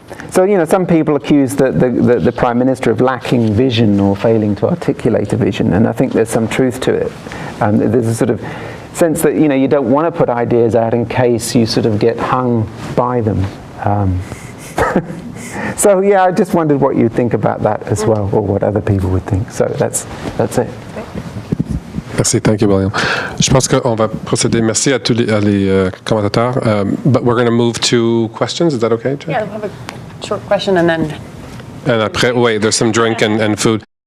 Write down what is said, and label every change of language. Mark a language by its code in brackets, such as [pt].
[en] So, you know, some people accuse the Prime Minister of lacking vision or failing to articulate a vision, and I think there's some truth to it. There's a sort of sense that, you know, you don't want to put ideas out in case you sort of get hung by them. So yeah, I just wondered what you'd think about that as well, or what other people would think. So that's it. [fr] Merci, [en] thank you, William. [fr] Je pense qu'on va procéder. Merci à tous les commentateurs. [en] But we're going to move to questions. Is that okay, Jack? Yeah, we'll have a short question and then. And [fr] après, [en] wait, there's some drink and food.